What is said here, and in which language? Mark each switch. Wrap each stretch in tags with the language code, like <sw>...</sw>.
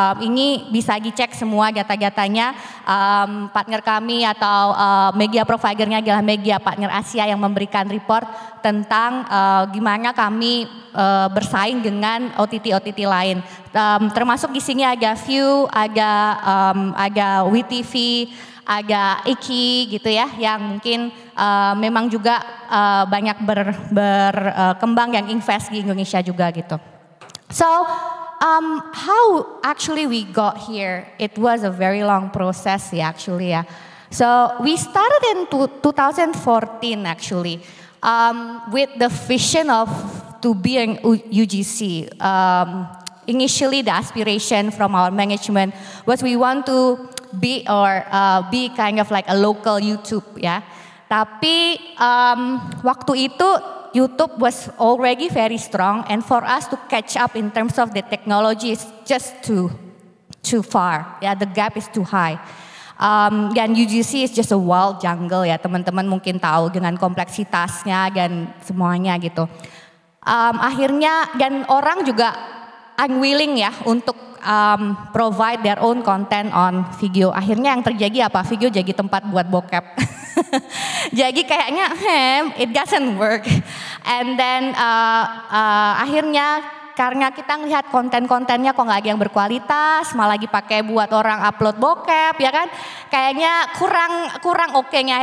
<id>Ini bisa dicek semua data-datanya. Partner kami atau media providernya adalah Media Partner Asia yang memberikan report tentang gimana kami bersaing dengan OTT lain. Termasuk di sini ada View, ada WeTV, ada Iki gitu ya, yang mungkin memang juga banyak berkembang yang invest di Indonesia juga gitu.</id> <en>So how actually we got here? It was a very long process actually ya. So we started in 2014 actually with the vision of to be an UGC. Initially the aspiration from our management was we want to be kind of like a local YouTube ya.</en> <id>Tapi waktu itu</id> <en>YouTube was already very strong, and for us to catch up in terms of the technology is just too far.</en> <id>Ya,</id> <en>the gap is too high.</en> <id>Dan</id> <en>UGC is just a wild jungle</en> <id>ya, teman-teman mungkin tahu dengan kompleksitasnya dan semuanya gitu. Akhirnya dan orang juga unwilling ya untuk</id> <en>provide their own content on video.</en> <id>Akhirnya yang terjadi apa? Video jadi tempat buat bokep. Jadi kayaknya</id> <en>it doesn't work. And then</en> <id>akhirnya karena kita ngelihat konten-kontennya kok nggak ada yang berkualitas, malah lagi pakai buat orang upload bokep ya kan, kayaknya kurang oke-nya.</id>